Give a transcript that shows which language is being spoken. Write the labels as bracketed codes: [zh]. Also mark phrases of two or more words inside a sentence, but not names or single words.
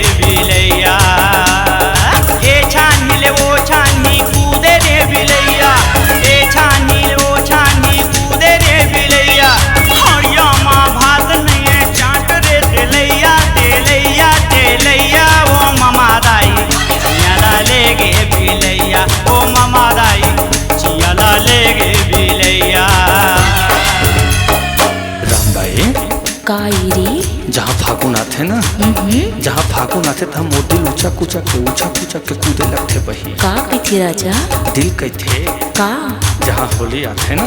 [hne] बिलैया ए छानी ले ओ छानी कूदे रे बिलैया ए छानी ले ओ छानी कूदे रे बिलैया हरिया माँ भात नहीं चाट रे तेलैया तेलैया तेलैया ओ मामा दाई चियाला ले गे बिलैया ओ मामा दाई चियाला ले गे बिलैया रामबाई काई रे जहाँ फागुन आथे ना जहाँ फागुन आथे तहाँ मोर दिल ऊंचा कूचा के कूदे लगथे बही का कथी राजा दिल कैथे का जहाँ होली आथे ना